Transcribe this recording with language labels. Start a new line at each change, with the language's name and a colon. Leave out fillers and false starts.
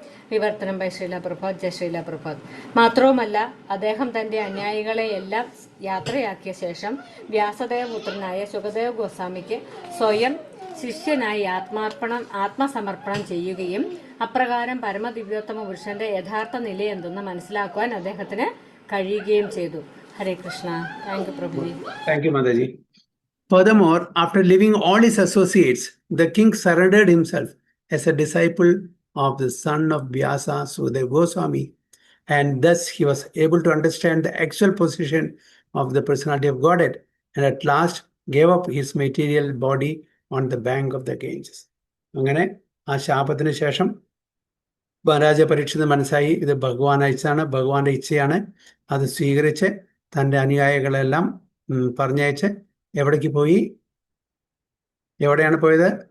Malayalam: വിവർത്തനം ബൈ ശ്രീല പ്രഭോദ്. ജയ ശ്രീല പ്രഭോദ്. മാത്രവുമല്ല, അദ്ദേഹം തന്റെ അനുയായികളെ എല്ലാം യാത്രയാക്കിയ ശേഷം വ്യാസദേവപുത്രനായ സുഖദേവ് ഗോസ്വാമിക്ക് സ്വയം ശിഷ്യനായി ആത്മസമർപ്പണം ചെയ്യുകയും അപ്രകാരം പരമദിവ്യോത്തമ പുരുഷന്റെ യഥാർത്ഥ നിലയെന്തെന്ന് മനസ്സിലാക്കുവാൻ അദ്ദേഹത്തിന് കഴിയുകയും ചെയ്തു.
English: Hare Krishna. Thank you Prabhuji. Thank you Mataji. Furthermore, after leaving all his associates, the king surrendered himself as a disciple of the son of Vyasa, Sukadeva Goswami, and thus he was able to understand the actual position of the personality of Godhead, and at last gave up his material body on the bank of the Ganges.
Malayalam: അങ്ങനെ ആ ശാപത്തിന് ശേഷം മഹാരാജ പരീക്ഷിത് മനസ്സായി ഇത് ഭഗവാൻ അയച്ചതാണ്, ഭഗവാന്റെ ഇച്ഛയാണ്. അത് സ്വീകരിച്ച് തൻ്റെ അനുയായികളെല്ലാം പറഞ്ഞയച്ച് എവിടേക്ക് പോയി? എവിടെയാണ് പോയത്?